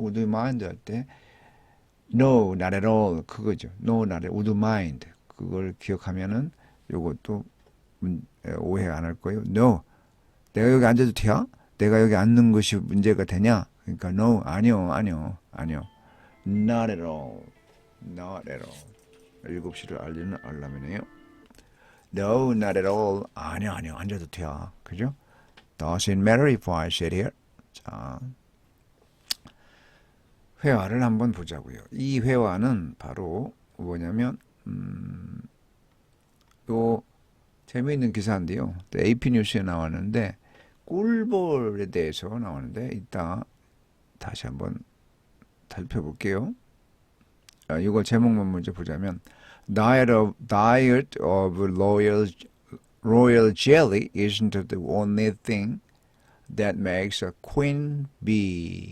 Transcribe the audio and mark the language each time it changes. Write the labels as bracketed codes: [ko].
[en] Would you mind [ko] 할 때 [en] No, not at all. [ko] 그거죠. [en] No, not at all. Would you mind. [ko] 그걸 기억하면은 요것도 오해 안 할 거예요. No. 내가 여기 앉아도 돼? 내가 여기 앉는 것이 문제가 되냐? 그러니까 [en] no, [ko] 아니요. [en] Not at all. Not at all. [ko] 7시를 알리는 알람이네요. [en] No, not at all. [ko] 아니요. 앉아도 돼. 그죠? [en] Doesn't matter if I sit here. [ko] 자, 회화를 한번 보자고요. 이 회화는 바로 뭐냐면 요 재미있는 기사인데요. AP 뉴스에 나왔는데 꿀볼에 대해서 나오는데 이따 다시 한번 살펴볼게요. 이거 제목만 먼저 보자면 [en] Diet of royal jelly isn't the only thing that makes a queen bee.